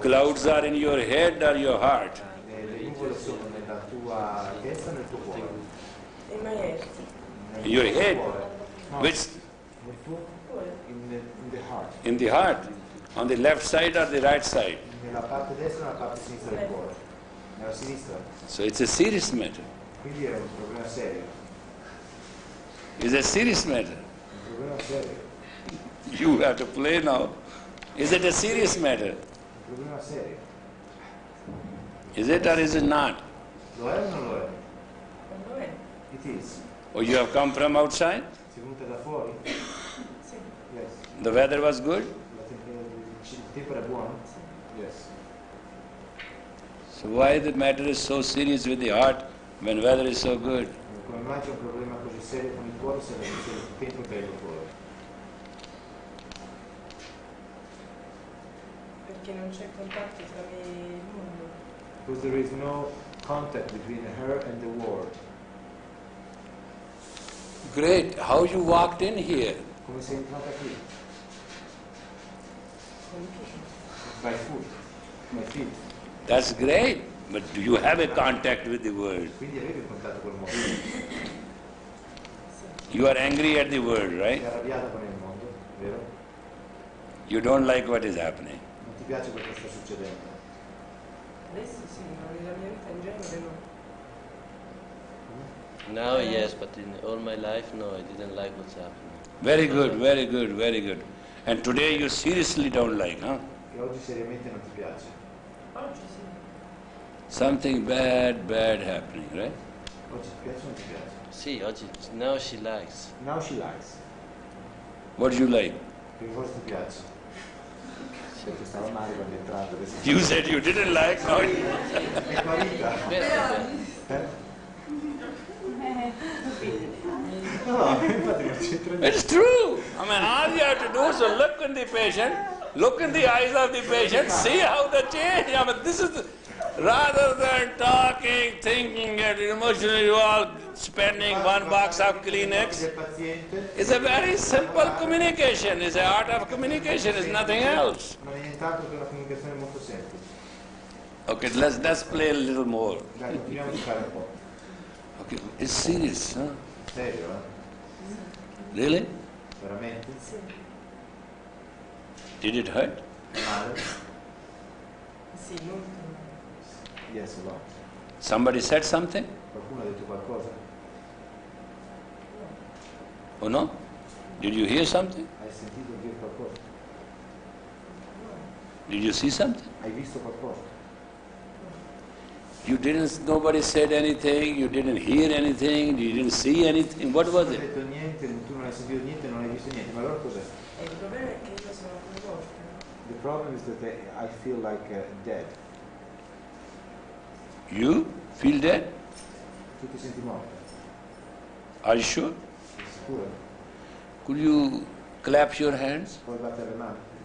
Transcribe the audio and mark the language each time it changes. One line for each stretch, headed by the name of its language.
English: Clouds are in your head or your heart?
Italian: Le nuvole sono nella tua testa o nel tuo cuore?
English: In my head. In your head? No, Which?
Italian: nel tuo...
English: in the heart. In the heart? On the left side or the right side?
Italian: Nella parte destra o nella parte sinistra del cuore? Nella sinistra.
English: So it's a serious matter.
Italian: Quindi è un problema serio.
English: It's a serious matter.
Italian: Un problema serio.
English: You have to play now. Is it a serious matter?
Italian: Un problema serio.
English: Is it or is it not?
Italian: Lo è o non lo è? Lo è?
English: It is. Or you have come from outside?
Italian: Sei venuta da fuori? Sì.
English: Yes. The weather was good?
Italian: Il tempo era buono?
English: Yes. So why the matter is so serious with the heart when weather is so good?
Italian: Come mai c'è un problema così serio con il cuore se il tempo è bello fuori? Perché non c'è contatto tra me e il mondo.
English: Because there is no contact between her and the world. Great. How you walked in here?
Italian: Come sei entrata qui?
English: By foot, by feet. That's great. But do you have a contact with the world?
Italian: Quindi avevi un contatto col mondo.
English: You are angry at the world, right?
Italian: Sei arrabbiata con il mondo, vero?
English: You don't like what is happening.
Italian: Non ti piace quello che sta succedendo. Adesso sì, ma nella mia vita in genere no.
English: Now yes, but in all my life no, I didn't like what's happening. Very good, very good, very good. And today you seriously don't like, huh?
Italian: Che oggi seriamente non ti piace. Oggi sì.
English: Something bad happening, right?
Italian: Oggi ti piace o non ti piace?
English: See, now she likes. Now she likes. What do you like?
Italian: Che cosa ti piace? Perché stava male quando è entrato. Adesso...
English: You said you didn't like, now you...
Italian: È tua vita. Eh? No, infatti non c'entra niente.
English: It's true. I mean, all you have to do is to look in the patient, look in the eyes of the patient, see how they change. I mean, this is rather than talking, thinking, and emotionally you all spending one box of Kleenex.
Italian: Del paziente
English: It's a very simple communication. It's an art of communication. It's nothing else.
Italian: non è nient'altro che una comunicazione molto semplice.
English: Okay, let's play a little more.
Italian: Dai, continuiamo a giocare un po'.
English: Okay, it's serious, huh?
Italian: Serio,
English: Really?
Italian: Veramente?
English: Did it hurt?
Italian: Male? Sì, molto.
English: Yes, a lot. Somebody said something?
Italian: Qualcuno ha detto qualcosa?
English: Oh no? Did you hear something?
Italian: Hai sentito dire qualcosa?
English: Did you see something?
Italian: Hai visto qualcosa?
English: You didn't, nobody said anything, you didn't hear anything, you didn't see anything. What was
Italian: Non hai
English: it?
Italian: detto niente, tu non hai sentito niente, non hai visto niente. Ma allora cos'è? E il problema è che io sono coinvolta.
English: The problem is that I feel like dead. You feel dead?
Italian: Tu ti senti morta?
English: Are you sure?
Italian: Sei sicuro?
English: Could you clap your hands?
Italian: Puoi battere le mani?